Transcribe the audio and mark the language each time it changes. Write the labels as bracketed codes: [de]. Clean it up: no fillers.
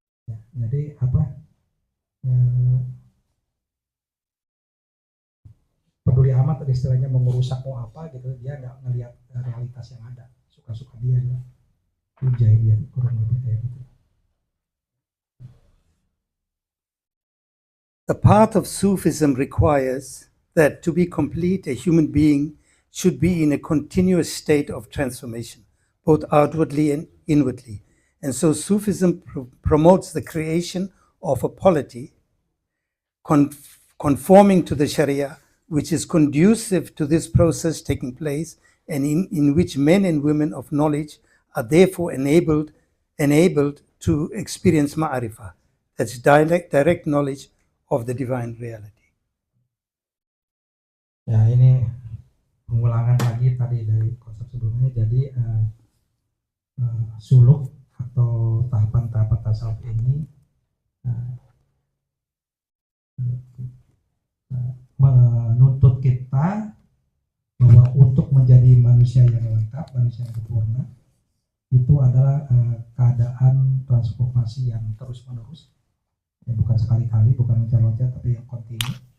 [id] Ya, jadi peduli amat istilahnya mengurusak mau apa gitu, dia nggak ngelihat realitas yang ada, suka-suka dia gitu. Ujai dia kurang lebih kayak gitu. [en] The path of Sufism requires that to be complete, a human being should be in a continuous state of transformation, both outwardly and inwardly. And so Sufism promotes the creation of a polity conforming to the Sharia, which is conducive to this process taking place, and in which men and women of knowledge are therefore enabled to experience ma'arifah, that's direct knowledge of the divine reality. [id] Ya, ini pengulangan lagi tadi dari konsep sebelumnya. Jadi suluk atau tahapan-tahapan tasawuf ini menuntut kita bahwa untuk menjadi manusia yang lengkap, manusia yang sempurna, itu adalah keadaan transformasi yang terus-menerus, ya, bukan sekali-kali, bukan loncat-loncat, tapi yang kontinu.